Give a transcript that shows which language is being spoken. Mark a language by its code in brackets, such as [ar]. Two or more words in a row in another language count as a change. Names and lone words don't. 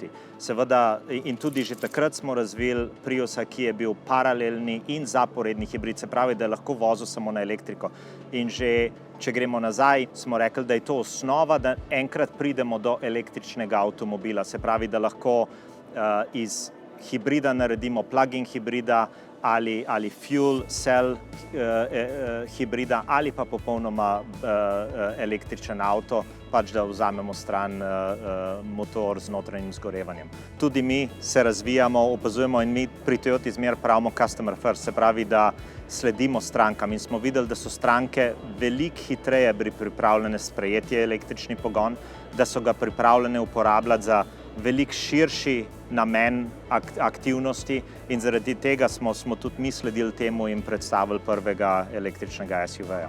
[sl] Seveda in tudi že takrat smo razvili Priusa, ki je bil paralelni in zaporedni hibrid, se pravi, da je lahko vozil samo na elektriko. In že, če gremo nazaj, smo rekli, da je to osnova, da enkrat pridemo do električnega avtomobila. Se pravi, da lahko iz hibrida naredimo plug-in hibrida ali [en] fuel cell [sl] hibrida ali pa popolnoma električen avto, pač da vzamemo stran motor z notranjim zgorevanjem. Tudi mi se razvijamo, opazujemo in mi pri Toyoti zmer pravimo [en] customer first, [sl] se pravi, da sledimo strankam in smo videli, da so stranke veliko hitreje pripravljene sprejeti električni pogon, da so ga pripravljene uporabljati za veliko širši namen aktivnosti in zaradi tega smo tudi mi sledili temu in predstavili prvega električnega SUV-ja.